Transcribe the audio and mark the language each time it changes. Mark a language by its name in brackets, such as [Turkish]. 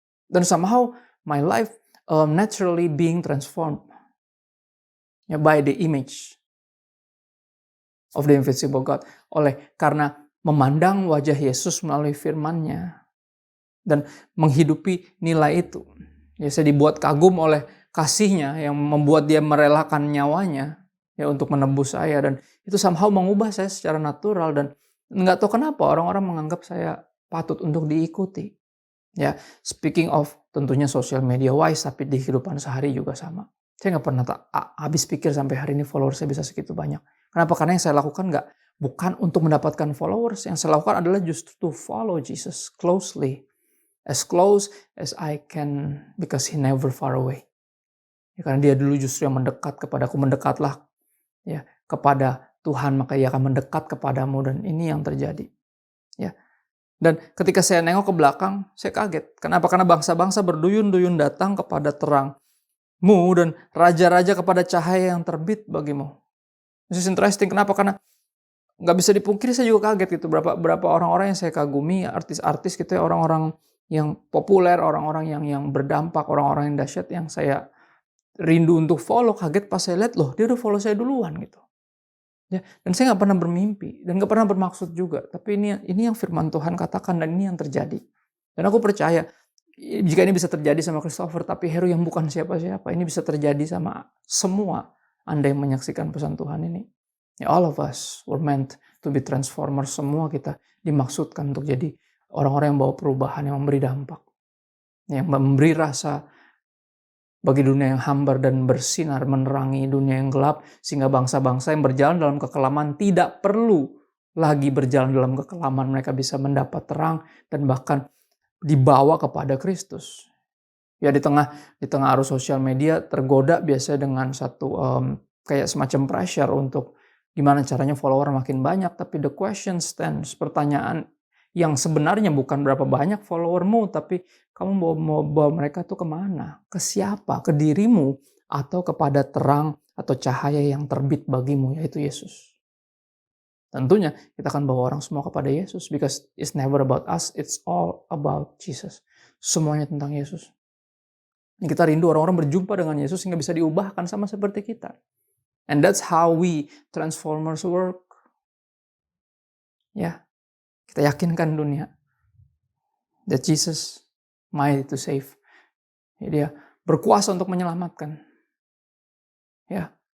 [English] Dan somehow my life naturally being transformed ya, by the image of the invisible God. [Indonesian] Karena memandang wajah Yesus melalui firman-Nya dan menghidupi nilai itu. Ya, saya dibuat kagum oleh kasih-Nya yang membuat dia merelakan nyawanya ya untuk menebus saya, dan itu somehow mengubah saya secara natural, dan nggak tahu kenapa orang-orang menganggap saya patut untuk diikuti. Ya, [English] speaking of [Indonesian] tentunya [English] social media wise, [Indonesian] tapi di kehidupan sehari juga sama. Saya nggak pernah habis pikir sampai hari ini follower saya bisa segitu banyak. Kenapa? Karena yang saya lakukan bukan untuk mendapatkan followers. Yang saya lakukan adalah [English] just to follow Jesus closely. As close as I can, because He never far away. [Indonesian] Ya, karena dia dulu justru yang mendekat kepadaku. Mendekatlah ya kepada Tuhan, maka Ia akan mendekat kepadamu, dan ini yang terjadi. Ya. Dan ketika saya nengok ke belakang, saya kaget. Kenapa? Karena bangsa-bangsa berduyun-duyun datang kepada terangmu, dan raja-raja kepada cahaya yang terbit bagimu. [English] This is interesting. [Indonesian] Kenapa? Karena nggak bisa dipungkiri, saya juga kaget gitu. Berapa orang-orang yang saya kagumi, artis-artis gitu ya, orang-orang yang populer, orang-orang yang berdampak, orang-orang yang dahsyat yang saya rindu untuk follow. Kaget pas saya lihat, loh dia udah follow saya duluan gitu. Ya, dan saya nggak pernah bermimpi dan nggak pernah bermaksud juga. Tapi ini yang firman Tuhan katakan, dan ini yang terjadi. Dan aku percaya jika ini bisa terjadi sama Christopher tapi Heru yang bukan siapa-siapa, ini bisa terjadi sama semua Anda yang menyaksikan pesan Tuhan ini. [English] Ya, all of us were meant to be transformers. [Indonesian] Semua kita dimaksudkan untuk jadi orang-orang yang bawa perubahan, yang memberi dampak, yang memberi rasa bagi dunia yang hambar dan bersinar, menerangi dunia yang gelap, sehingga bangsa-bangsa yang berjalan dalam kekelaman tidak perlu lagi berjalan dalam kekelaman. Mereka bisa mendapat terang dan bahkan dibawa kepada Kristus. Ya, di tengah arus sosial media tergoda biasanya dengan satu kayak semacam pressure untuk gimana caranya follower makin banyak. Tapi [English] the question stands, [Indonesian] pertanyaan yang sebenarnya bukan berapa banyak followermu, tapi kamu mau bawa mereka tuh kemana? Ke siapa? Ke dirimu atau kepada terang atau cahaya yang terbit bagimu, yaitu Yesus. Tentunya kita akan bawa orang semua kepada Yesus, [English] because it's never about us, it's all about Jesus. [Indonesian] Semuanya tentang Yesus. Kita rindu orang-orang berjumpa dengan Yesus sehingga bisa diubahkan sama seperti kita. [English] And that's how we transformers work. [Indonesian] Ya, kita yakinkan dunia [English] that Jesus mighty to save. [Indonesian] Ya, dia berkuasa untuk menyelamatkan. Ya.